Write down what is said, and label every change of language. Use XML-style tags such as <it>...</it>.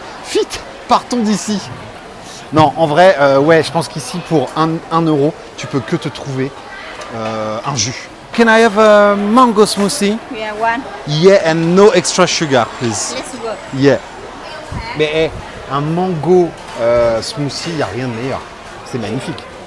<fr>Vite, partons d'ici. Non, en vrai, je pense qu'ici, pour 1 euro, tu peux que te trouver un jus.</fr> <en>Can I have a mango smoothie? Yeah, one. Yeah, and no extra sugar, please. Let's go. Yeah.</en> <fr>Mais un mango smoothie, il n'y a rien de meilleur. C'est magnifique.</fr>